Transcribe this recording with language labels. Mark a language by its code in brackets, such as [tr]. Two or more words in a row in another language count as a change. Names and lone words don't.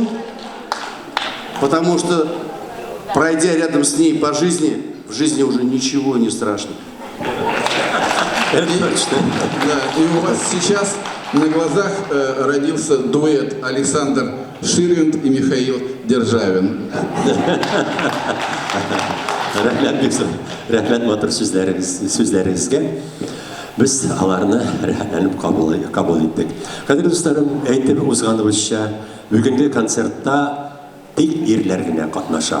[ru] Потому что, пройдя рядом с ней по жизни, в жизни уже ничего не страшно. Да, и у вас сейчас на глазах родился дуэт Александр Ширвинд и Михаил Державин. [tt] Рәхмәт матур сүзләрегезгә. Без аларны рәхәтләнеп кабул иттек. Кадерле дусларым, әйтеп узганыбызча, бүгенге концертта тик ирләр генә катнаша.